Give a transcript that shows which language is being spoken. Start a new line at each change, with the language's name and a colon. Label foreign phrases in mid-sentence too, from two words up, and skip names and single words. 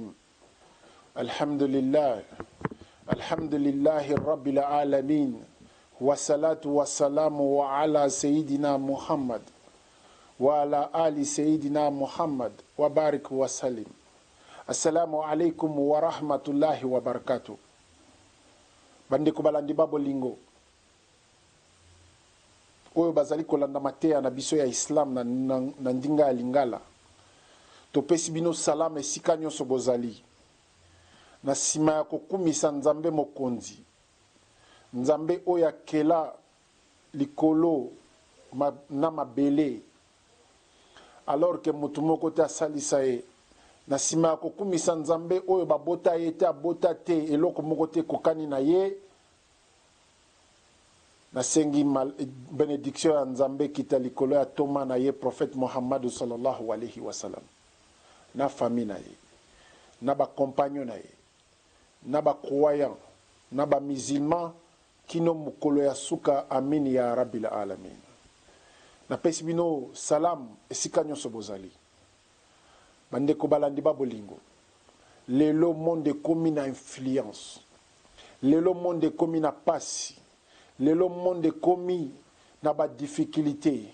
Arabic: الحمد لله رب العالمين، والصلاة والسلام على سيدنا محمد وعلى آل سيدنا محمد وبارك وسلم. السلام عليكم ورحمة الله وبركاته.
Lingala: Bandeko balandi babolingo oyo bazali kolanda mateya na biso ya Islam na ndinga ya Lingala, topesi bino salam esika nyonso bozali. Na sima ya kokumisa Nzambe mokonzi, Nzambe oyo akela likolo na mabele,
French: alors que
Lingala: mutu moko te asalisa ye. Na sima ya kokumisa Nzambe oyo babota ye te abota te, eloko moko te kokani na ye, na sengi benediction ya Nzambe kita likolo ya toma na ye prophète Muhammad
Arabic: صلى الله عليه وسلم,
Lingala: na famille na ye, na ba compagnon na ye, na ba croyant, na ba musulman kino mukolo ya suka.
Arabic: آمين يا رب العالمين.
Lingala: Na pesi bino salam esika nyonso bozali. Bandeko balandi babolingo, lelo monde komi na influence, lelo monde komi na pasi, lelo monde komi na ba difficulté.